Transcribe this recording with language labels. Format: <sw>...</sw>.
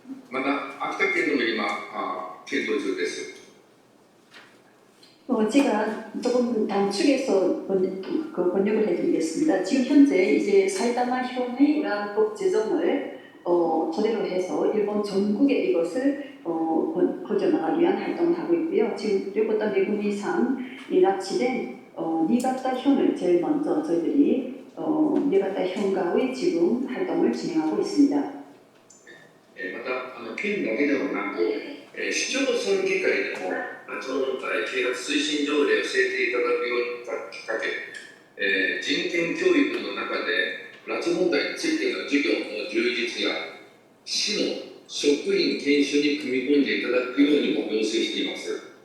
<ja>また秋田県でも今検討中です。</ja> <ko>제가 조금 단축해서 번역을 해드리겠습니다. 지금 현재 이제 사이타마 현의 이러한 법 제정을 토대로 해서 일본 전국에 이것을 퍼져나가기 위한 활동을 하고 있고요. 지금 이것보다 매국 이상 납치된 니가타 현을 제일 먼저 저희들이 니가타 현가의 지금 활동을 진행하고 있습니다.</ko> <ja>また県だけではなく、市町村議会でも拉致問題啓発推進条例を制定いただくようにきっかけ、人権教育の中で拉致問題についての授業の充実や市の職員研修に組み込んでいただくようにも要請しています。</ja>